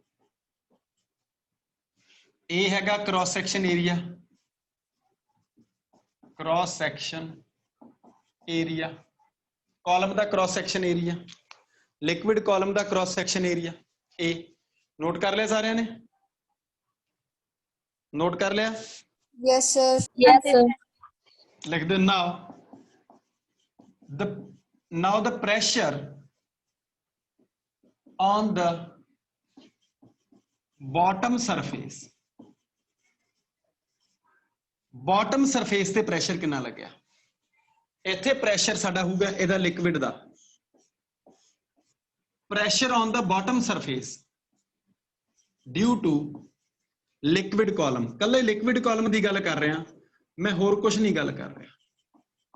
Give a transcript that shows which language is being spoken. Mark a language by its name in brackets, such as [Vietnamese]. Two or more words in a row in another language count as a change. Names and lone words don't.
[Punjabi] ਇਹ ਹੈਗਾ [English] cross section area, cross section area, [Punjabi] ਕਾਲਮ ਦਾ [English] cross section area, liquid column [Punjabi] ਦਾ [English] cross section area. [Punjabi] ਇਹ ਨੋਟ ਕਰ ਲਿਆ ਸਾਰਿਆਂ ਨੇ? ਨੋਟ ਕਰ ਲਿਆ? [English] Yes, sir. Yes, sir. [Punjabi] ਲਿਖ ਦਿਓ [English] now the pressure on the bottom surface, bottom surface [Punjabi] ਤੇ ਪ੍ਰੈਸ਼ਰ ਕਿੰਨਾ ਲੱਗਿਆ। ਇੱਥੇ ਪ੍ਰੈਸ਼ਰ ਸਾਡਾ ਹੋਊਗਾ ਇਹਦਾ ਲਿਕੁਇਡ ਦਾ, [English] pressure on the bottom surface due to liquid column. [Punjabi] ਕੱਲੇ [English] liquid column [Punjabi] ਦੀ ਗੱਲ ਕਰ ਰਿਹਾ ਮੈਂ, ਹੋਰ ਕੁਝ ਨਹੀਂ ਗੱਲ ਕਰ ਰਿਹਾ।